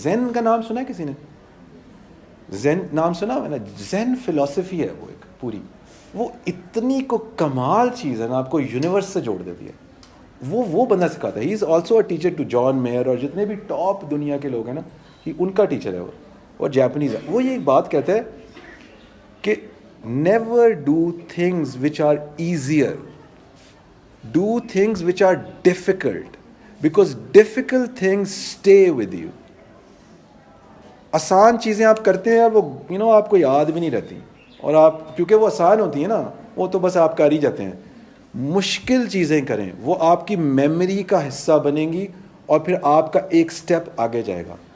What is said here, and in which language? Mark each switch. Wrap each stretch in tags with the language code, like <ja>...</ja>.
<ur>زین کا نام سنا ہے کسی نے؟ زین نام سنا ہے نا؟ زین فلسفی ہے وہ ایک پوری. وہ اتنی کو کمال چیز ہے نا، آپ کو یونیورس سے جوڑ دیتی ہے. وہ بندہ سکھاتا ہے.</ur> <en>he is also a teacher to John Mayer</en> <ur>اور جتنے بھی ٹاپ دنیا کے لوگ ہیں نا، ان کا ٹیچر ہے وہ، اور جاپنیز ہے. وہ یہ ایک بات کہتا ہے کہ</ur> <en>never do things which are easier, do things which are difficult, because difficult things stay with you.</en> <ur>آسان چیزیں آپ کرتے ہیں وہ آپ کو یاد بھی نہیں رہتی، اور آپ کیونکہ وہ آسان ہوتی ہیں نا، وہ تو بس آپ کر ہی جاتے ہیں. مشکل چیزیں کریں، وہ آپ کی میموری کا حصہ بنیں گی اور پھر آپ کا ایک سٹیپ آگے جائے گا.</ur>